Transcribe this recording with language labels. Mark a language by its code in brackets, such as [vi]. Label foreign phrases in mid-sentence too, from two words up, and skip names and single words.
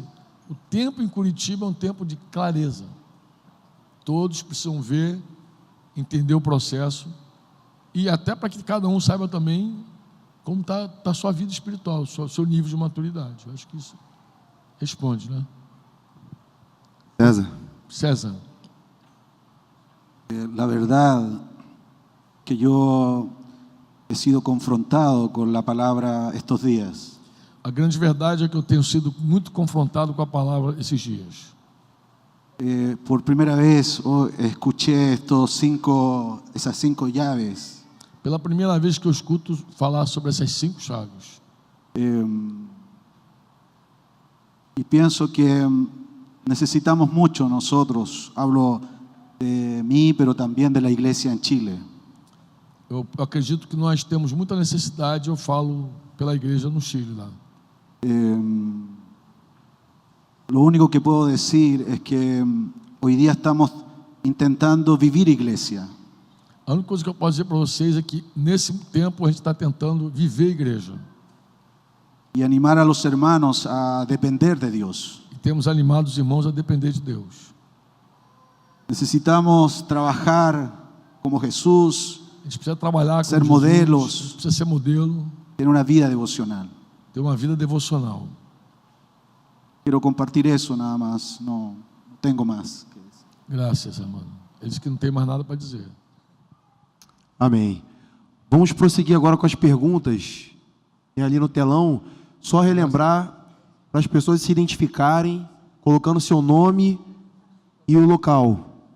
[pt] O tempo em Curitiba é um tempo de clareza. Todos precisam ver, entender o processo, e até para que cada um saiba também como está a sua vida espiritual, o seu nível de maturidade. Eu acho que isso responde, né? César. [es] La verdad que yo he sido confrontado con la palabra estos días. [pt] A grande verdade é que eu tenho sido muito confrontado com a palavra esses dias. [es] Por primera vez escuché esas cinco llaves. [pt] Pela primeira vez que eu escuto falar sobre essas 5 chaves. [es] Y pienso que necesitamos mucho nosotros, hablo de mí, pero también de la iglesia en Chile. [pt] Eu acredito que nós temos muita necessidade, eu falo pela igreja no Chile lá. [es] Lo único que puedo decir es que hoy día estamos intentando vivir iglesia. [pt] A única coisa que eu posso dizer para vocês é que nesse tempo a gente está tentando viver a igreja. [es] Y animar a los hermanos a depender de Dios. [pt] E temos animado os irmãos a depender de Deus. [es] Necesitamos trabajar como Jesús, [pt] A gente precisa trabalhar [es] ser [pt] com [es] modelos, [pt] Jesus, a gente precisa ser modelo, [es] tener una vida devocional. [pt] ter uma vida devocional. [es] Quiero compartir eso nada más, no tengo más que decir. [pt] Graças, irmão. Ele disse que não tem mais nada para dizer. Amém. Vamos prosseguir agora com as perguntas. Tem ali no telão, só relembrar para as pessoas se identificarem, colocando seu nome e o local.